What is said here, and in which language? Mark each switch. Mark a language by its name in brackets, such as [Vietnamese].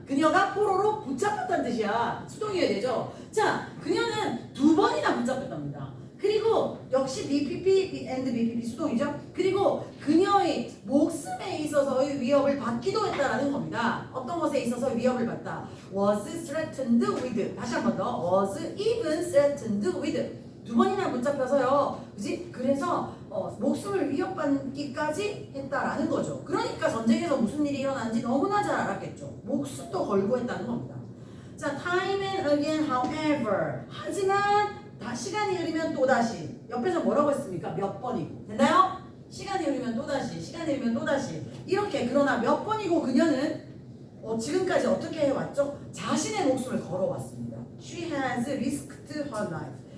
[Korean] 그녀가 포로로 붙잡혔다는 뜻이야. 수동이어야 되죠. 자, 그녀는 2번이나 붙잡혔답니다. 그리고 역시 BPP and BPP 수동이죠. 그리고 그녀의 목숨에 있어서의 위협을 받기도 했다라는 겁니다. 어떤 것에 있어서 위협을 받다. [English] was threatened with. [Korean] 다시 한 번 더. [English] was even threatened with. [Korean] 2번이나 붙잡혀서요. 그지? 그래서 목숨을 위협받기까지 했다라는 거죠. 그러니까 전쟁에서 무슨 일이 일어나는지 너무나 잘 알았겠죠. 목숨도 걸고 했다는 겁니다. [English] 자, time and again, however. [Korean] 하지만 시간이 흐르면 또다시. 옆에서 뭐라고 했습니까? 몇 번이고. 됐나요? 시간이 흐르면 또다시. 시간이 흐르면 또다시. 이렇게 그러나 몇 번이고 그녀는 지금까지 어떻게 해왔죠? 자신의 목숨을 걸어왔습니다. [English] She has risked her life.